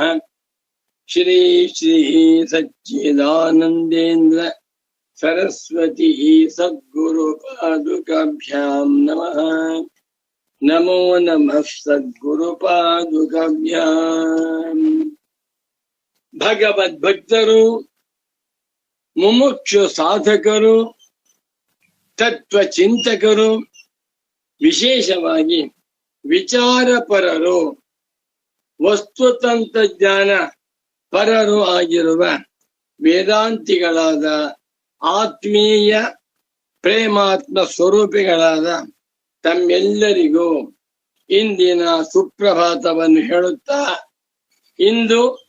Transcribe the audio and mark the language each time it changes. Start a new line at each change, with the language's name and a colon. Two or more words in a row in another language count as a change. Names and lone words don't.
Sanskrit: श्री श्री सच्चिदानन्देन्द्र सरस्वती सद्गुरुपादुकाभ्यां नमः। नमो नमः सद्गुरुपादुकाभ्याम्।
Kannada: भगवद्भक्तರು ಮುಮುಕ್ಷು ಸಾಧಕರು ತತ್ವ ಚಿಂತಕರು ವಿಶೇಷವಾಗಿ ವಿಚಾರಪರರು ವಸ್ತುತಂತ್ರಜ್ಞಾನ ಪರರು ಆಗಿರುವ ವೇದಾಂತಿಗಳಾದ ಆತ್ಮೀಯ ಪ್ರೇಮಾತ್ಮ ಸ್ವರೂಪಿಗಳಾದ ತಮ್ಮೆಲ್ಲರಿಗೂ ಇಂದಿನ ಸುಪ್ರಭಾತವನ್ನು ಹೇಳುತ್ತಾ, ಇಂದು